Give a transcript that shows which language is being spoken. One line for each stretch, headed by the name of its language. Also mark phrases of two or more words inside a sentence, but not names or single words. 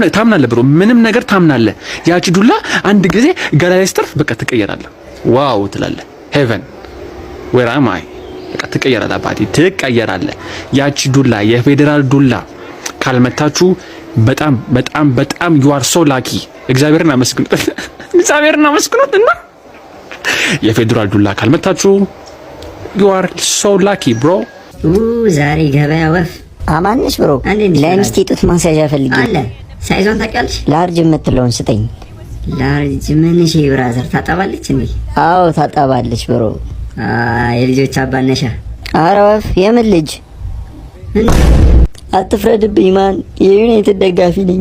Amharic: ነገር ታምናለህ ብሮ፣ ምንም ነገር ታምናለህ። ያቺ ዱላ አንድ ጊዜ ገላ ላይ ስትርፍ በቃ ትቀየራለህ። ዋው ትላለህ።
English: heaven where am I
Amharic: በቃ ትቀየራለህ አባቴ፣ ትቀየራለህ። ያቺ ዱላ የፌደራል ዱላ ካልመታችሁ በጣም በጣም በጣም
English: you are so lucky።
Amharic: እግዚአብሔርን አመስግኑት፣ እግዚአብሔርን አመስግኑት። እና የፌደራል ዱላ ካልመታችሁ
English: you are so lucky bro።
Amharic: ዛሬ ገበያ ወፍ አማንሽ ብሮ ለሚስቴ ጡት ማስያዣ ፈልጊ አለ። ሳይዞን ታውቂያለሽ? ላርጅ የምትለውን ስጠኝ። ላርጅ ምን? እሺ ብራዘር ታጠባለች እንዴ? አዎ ታጠባለች ብሮ። የልጆች አባት ነሻ? ኧረ ወፍ የምን ልጅ አትፍረድብኝ ማን የዩናይትድ ደጋፊ ነኝ።